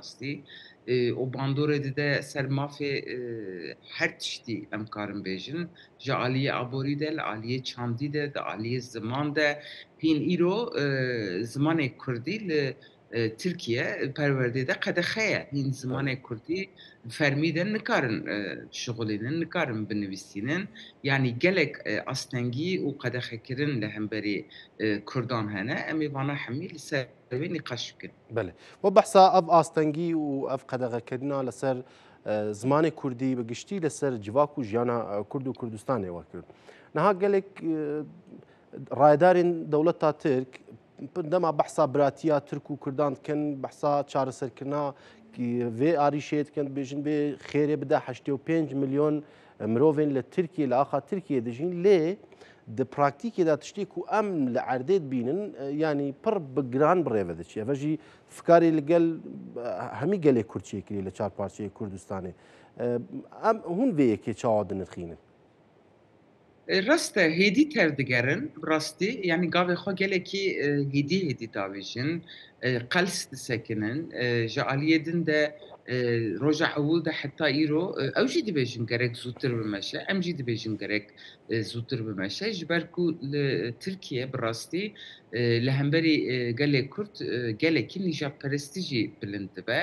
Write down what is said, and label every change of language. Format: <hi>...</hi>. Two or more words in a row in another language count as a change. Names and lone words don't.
<ku>rastî o bandorê dide ser mafê her tiştî em karin bêjin ji aliyê aborî de li aliyê çandî de di aliyê ziman de hîn îro zimanê Kurdî li Tirkiye perwerdê de qedexe ye hîn zimanê Kurdî fermî de nikarin şixulînin nikarin binivîsînin yani gelek astengî û qedexekirin li hemberî Kurdan hene em ê vana hemî li ser wê nîqaş bikin بله و بحثا ev astengî û ev qedexekirina li ser zimanê Kurdî bi giştî li ser civak û jiyana Kurd û Kurdistanê we kir niha gelek rayedarên dewleta Tirk dema behsa biratiya Tirk û Kurdan dikin behsa çareserkirina vê arîşê dikin dibêjin vê xêrê bide 85 milyon mirovên li Tirkiye li axa Tirkiye dijîn lê د پراکتیکی دا تشتی کو ام لعردید بینن یعنی پر بگران بریوه دچی و جی فکاری لگل همی گله کردچی کلی لچار پارچه کردستانه ام هون ویه که چاودن خینن Rast hêdî tevdigerin bi rastî yanî gavê xwe gelekî hêdî davêjin, qels disekinin, ji aliyê din de roja ewil de heta îro ew jî dibêjin gerek zûtir bimeşe, em jî dibêjin gerek zûtir bimeşe ji ber ku li Tirkiye bi rastî li hemberî gelê Kurd gelekî nîjadperestî jî bilind dibe.</ku>